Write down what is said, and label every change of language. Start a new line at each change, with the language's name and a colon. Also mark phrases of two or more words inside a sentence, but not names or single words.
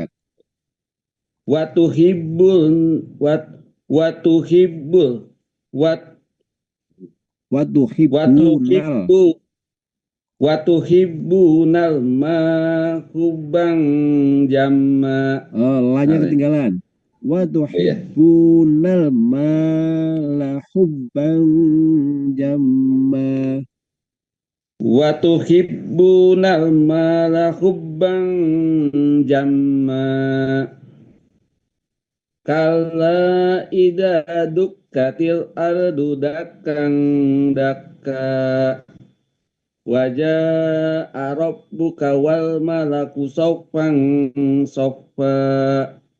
Arabic: وتحبون المال حبا جما. Oh,
Indonesian: la-nya ketinggalan.
Arabic: وتحبون المال حبا جما. وتحبون المال حبا جما. كلا إذا دكت الأرض دكا دكا وجاء ربك والملك صفا صفا.